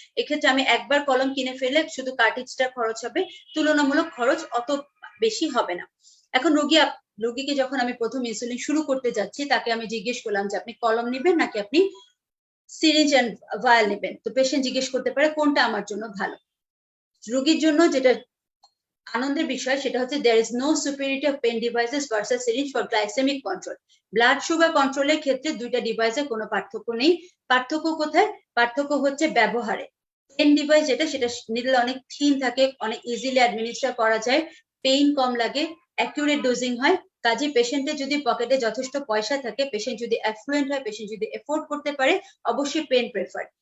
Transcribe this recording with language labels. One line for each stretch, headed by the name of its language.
Bangla: এক্ষেত্রে আমি একবার কলম কিনে ফেলে শুধু কার্টিজটা খরচ হবে, তুলনামূলক খরচ অত বেশি হবে না। এখন রোগীকে যখন আমি প্রথম ইনসুলিন শুরু করতে যাচ্ছি, তাকে আমি জিজ্ঞেস করলাম যে আপনি কলম নেবেন নাকি আপনি সিরিঞ্জ এন্ড ভায়াল নেবেন। তো পেশেন্ট জিজ্ঞেস করতে পারে কোনটা আমার জন্য ভালো। রোগীর জন্য যেটা আনন্দের বিষয় সেটা হচ্ছে
English: there is no superiority of pen devices versus syringe for glycemic control.
Bangla: Blood sugar কন্ট্রোলের ক্ষেত্রে দুইটা ডিভাইসের কোনো পার্থক্য নেই। পার্থক্য কোথায়? পার্থক্য হচ্ছে ব্যবহারে। পেন ডিভাইস যেটা, সেটা নিডল অনেক থিন থাকে, অনেক ইজিলি অ্যাডমিনিস্টার করা যায়, পেইন কম লাগে, অ্যাকিউরেট ডোজিং হয়। কাজে পেশেন্টের যদি পকেটে যথেষ্ট পয়সা থাকে, পেশেন্ট যদি অ্যাফ্লুয়েন্ট হয়, পেশেন্ট যদি এফোর্ড করতে পারে, অবশ্যই পেন প্রেফার।